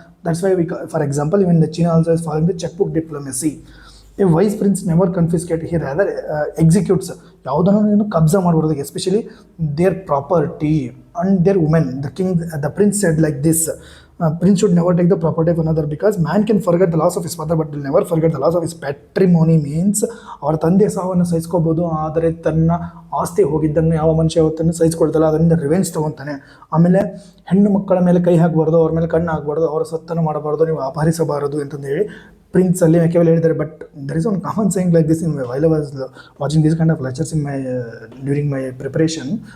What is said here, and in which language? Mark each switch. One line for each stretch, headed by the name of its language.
English: That's why for example, even the China also is following the checkbook diplomacy. A vice prince never confiscates, he rather executes.
Kannada: ಯಾವುದನ್ನು ನೀನು ಕಬ್ಜಾ ಮಾಡಬಾರ್ದು,
English: Especially their property and their women. The prince said like this, prince should never take the property of another, because man can forget the loss of his father but will never forget the loss of his patrimony.
Kannada: means ಅವರ ತಂದೆ ಸಾವನ್ನು ಸಹಿಸ್ಕೋಬೋದು, ಆದರೆ ತನ್ನ ಆಸ್ತಿ ಹೋಗಿದ್ದನ್ನು ಯಾವ ಮನುಷ್ಯ ಯಾವತ್ತನ್ನು ಸಹಿಸ್ಕೊಳ್ತಲ್ಲ, ಅದರಿಂದ revenge ತೊಗೊತಾನೆ. ಆಮೇಲೆ ಹೆಣ್ಣು ಮಕ್ಕಳ ಮೇಲೆ ಕೈ ಹಾಕಬಾರ್ದು, ಅವ್ರ ಮೇಲೆ ಕಣ್ಣು ಹಾಕಬಾರ್ದು, ಅವರ ಸತ್ತನ್ನು ಮಾಡಬಾರ್ದು, ನೀವು ಅಪಹರಿಸಬಾರದು ಅಂತಂದು ಹೇಳಿ ಪ್ರಿನ್ಸ್ ಅಲ್ಲಿ ಕೇವಲ ಹೇಳಿದ್ದಾರೆ.
English: But there is one common saying like this in while I was watching this kind of lectures in during my preparation.